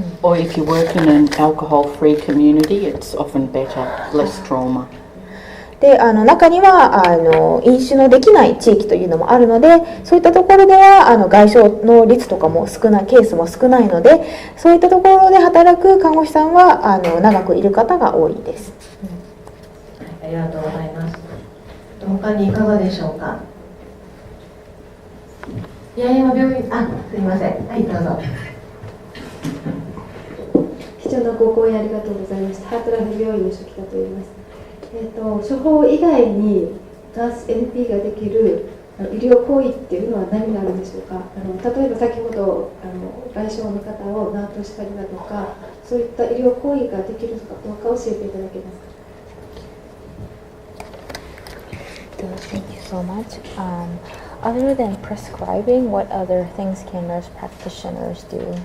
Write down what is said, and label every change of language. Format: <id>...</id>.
<en>Or if you work in an alcohol-free community, it's often better, less trauma.</en> <ja>で中には飲酒のできない地域というのもあるのでそういったところでは外傷の率とかもケースも少ないのでそういったところで働く看護師さんは長くいる方が多いです。ありがとうございます。他にいかがでしょうか。八重山病院、すいません。はい、どうぞ。貴重なご講演ありがとうございました。ハートラフ病院の初期だと言います。処方以外にナース NP ができる医療行為っていうのは何になるんでしょうか。例えば先ほど外傷の方をナートしたりだとかそういった医療行為ができるかどうか教えていただけますか。</ja> <en>Thank you so much. Other than prescribing, what other things can nurse practitioners do?</en>